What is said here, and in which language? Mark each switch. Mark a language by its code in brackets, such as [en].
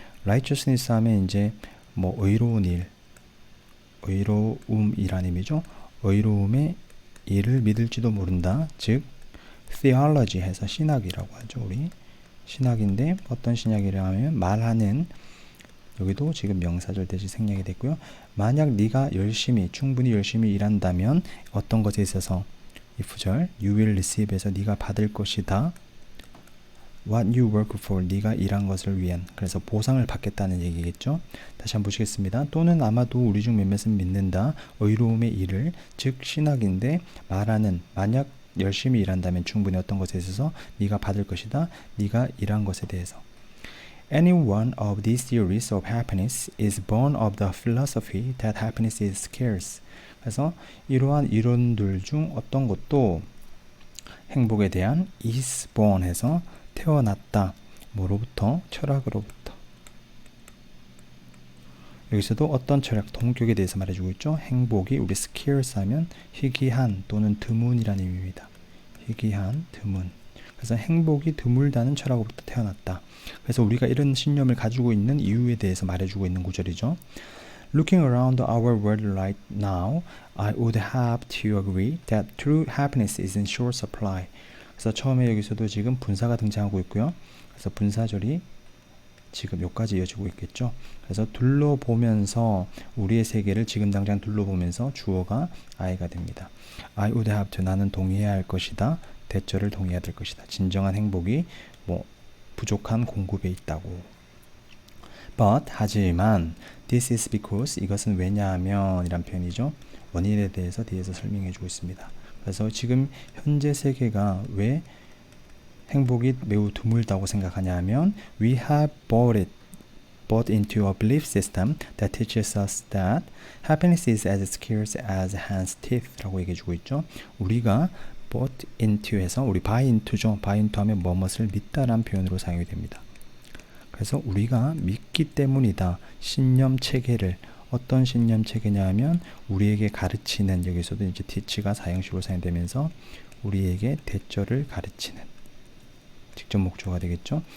[ko] righteousness 하면 이제 뭐 의로운 일, 의로움이란 의미죠. 의로움의 일을 믿을지도 모른다. 즉 theology 해서 신학이라고 하죠. 우리 신학인데 어떤 신학이라 하면 말하는, 여기도 지금 명사절 대신 생략이 됐고요. 만약 네가 충분히 열심히 일한다면 어떤 것에 있어서 if절 [en] you will receive [ko] 에서 네가 받을 것이다. [en] What you work for, [ko] 네가 일한 것을 위한, 그래서 보상을 받겠다는 얘기겠죠. 다시 한번 보시겠습니다. 또는 아마도 우리 중 몇몇은 믿는다. 의로움의 일을, 즉 신학인데 말하는, 만약 열심히 일한다면 충분히 어떤 것에 있어서 네가 받을 것이다. 네가 일한 것에 대해서. [en] Any one of these theories of happiness is born of the philosophy that happiness is scarce. [ko] 그래서 이러한 이론들 중 어떤 것도 행복에 대한 is born 해서 태어났다. 뭐로부터? 철학으로부터. 여기서도 어떤 철학, 동격에 대해서 말해주고 있죠. 행복이 우리 scarce 하면 희귀한 또는 드문이라는 의미입니다. 희귀한, 드문. 그래서 행복이 드물다는 철학으로부터 태어났다. 그래서 우리가 이런 신념을 가지고 있는 이유에 대해서 말해주고 있는 구절이죠. [en] Looking around our world right now, I would have to agree that true happiness is in short supply. [ko] 그래서 처음에 여기서도 지금 분사가 등장하고 있고요. 그래서 분사절이 지금 여기까지 이어지고 있겠죠. 그래서 둘러보면서 우리의 세계를 지금 당장 둘러보면서 주어가 I가 됩니다. [en] I would have to [ko] 나는 동의해야 할 것이다. 대절을 동의해야 될 것이다. 진정한 행복이 부족한 공급에 있다고. But 하지만 [en] this is because [ko] 이것은 왜냐하면 이란 표현이죠. 원인에 대해서 뒤에서 설명해 주고 있습니다. 그래서 지금 현재 세계가 왜 행복이 매우 드물다고 생각하냐 하면 [en] we have bought into a belief system that teaches us that happiness is as scarce as hand's teeth [ko] 라고 얘기해 주고 있죠. 우리가 bought into에서 우리 buy into죠. buy into 하면 뭐뭇을 믿다라는 표현으로 사용이 됩니다. 그래서 우리가 믿기 때문이다. 신념 체계를 어떤 신념 체계냐 하면 우리에게 가르치는 여기서도 이제 teach가 사형식으로 사용되면서 우리에게 대절을 가르치는 직접 목적어가 되겠죠.